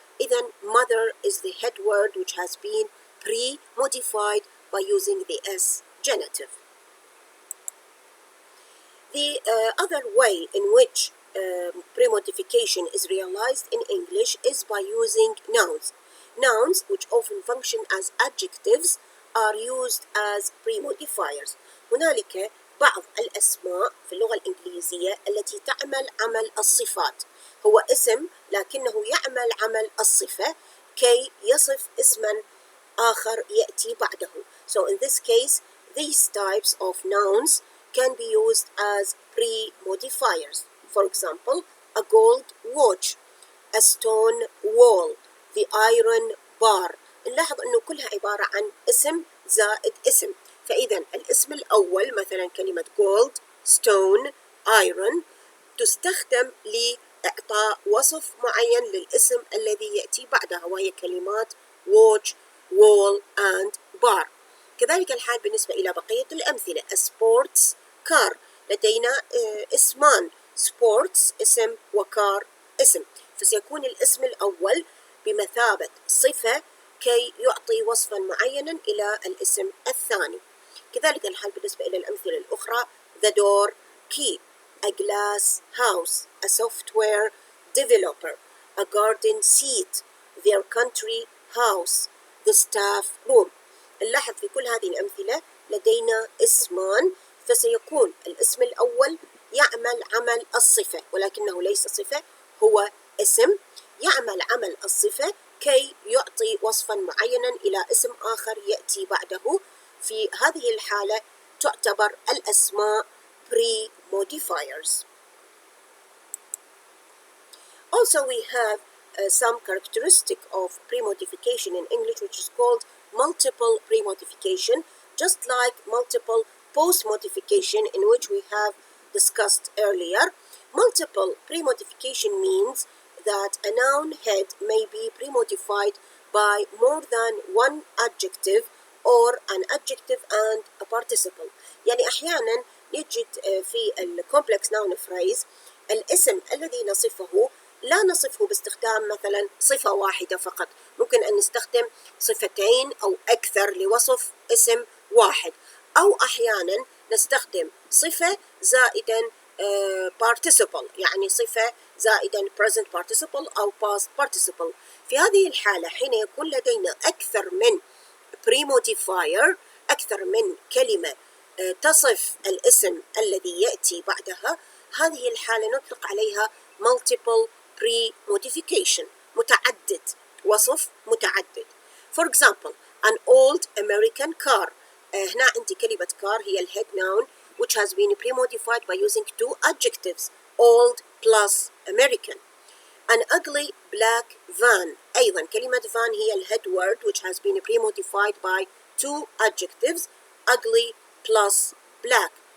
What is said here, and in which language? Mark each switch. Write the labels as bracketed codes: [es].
[en] Then, mother is the head word, which has been pre-modified by using the S genitive. The other way in which premodification is realized in English is by using nouns. Nouns, which often function as adjectives, are used as premodifiers. [ar] هنالك بعض الأسماء في اللغة الإنجليزية التي تعمل عمل الصفات. هو اسم لكنه يعمل عمل الصفة كي يصف اسما آخر يأتي بعده. [en] So in this case, these types of nouns can be used as pre-modifiers. For example, a gold watch, a stone wall, the iron bar. [ar] نلاحظ أنه كلها عبارة عن اسم زائد اسم. فإذا الاسم الأول مثلا كلمة gold, stone, iron تستخدم لإعطاء وصف معين للاسم الذي يأتي بعدها، وهي كلمات [en] watch, wall and bar. [ar] كذلك الحال بالنسبة إلى بقية الأمثلة. [en] A sports car، [ar] لدينا اسمان، sports اسم وكار اسم، فسيكون الاسم الأول بمثابة صفة كي يعطي وصفا معينا إلى الاسم الثاني. كذلك الحال بالنسبة إلى الأمثلة الأخرى. [en] The door key, a glass house, a software developer, a garden seat, their country house, the staff room. [ar] نلاحظ في كل هذه الأمثلة لدينا اسمان، فسيكون الاسم الأول يعمل عمل الصفة ولكنه ليس صفة، هو اسم يعمل عمل الصفة كي يعطي وصفا معينا إلى اسم آخر يأتي بعده. في هذه الحالة تعتبر الأسماء pre-modifiers. [en] Also, we have some characteristic of premodification in English, which is called multiple premodification, just like multiple post-modification in which we have discussed earlier. Multiple premodification means that a noun head may be premodified by more than one adjective or an adjective and a participle. [ar] يعني أحيانا يجد في complex noun phrase الاسم الذي نصفه لا نصفه باستخدام مثلا صفة واحدة فقط، ممكن أن نستخدم صفتين أو أكثر لوصف اسم واحد، أو أحيانا نستخدم صفة زائدا participle، يعني صفة زائدا present participle أو past participle. في هذه الحالة حين يكون لدينا أكثر من premodifier، أكثر من كلمة تصف الاسم الذي يأتي بعدها، هذه الحالة نطلق عليها multiple premodification، متعدد، وصف متعدد. [en] For example, an old American car. [ar] هنا عندي كلمة car هي [en] الhead noun which has been premodified by using two adjectives, old plus American. An ugly black van. [ar] أيضا كلمة van هي [en] الhead word which has been pre-modified by two adjectives, ugly plus black.